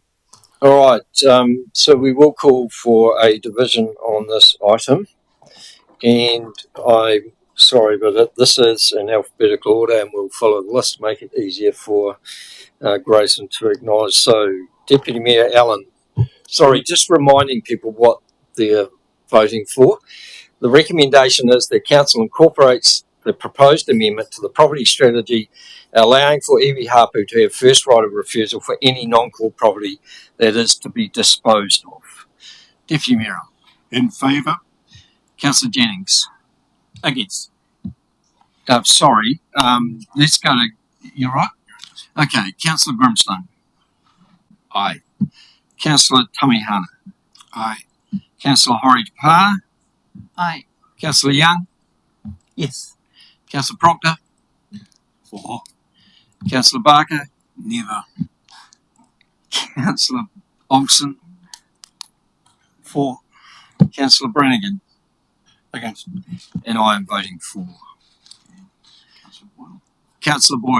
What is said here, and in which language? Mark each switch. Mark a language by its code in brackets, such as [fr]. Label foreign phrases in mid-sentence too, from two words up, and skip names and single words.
[en] All right, so we will call for a division on this item, and I'm sorry, but this is in alphabetical order, and we'll follow the list to make it easier for Grayson to acknowledge. So, Deputy Mayor Allen, sorry, just reminding people what they're voting for. The recommendation is that Council incorporates the proposed amendment to the property strategy, allowing for [mi] iwi hapu [en] to have first right of refusal for any non-core property that is to be disposed of. Deputy Mayor. In favour? Councillor Jennings. Against. Sorry, let's go to, you're right? Okay, Councillor Grimstone. Aye. Councillor Tamihana. Aye. Councillor Hori Pa. Aye. Councillor Young. Yes. Councillor Proctor. For. Councillor Barker. Neither. Councillor Olsen. For. Councillor Brannigan. Against. And I am voting for. Councillor Boyle.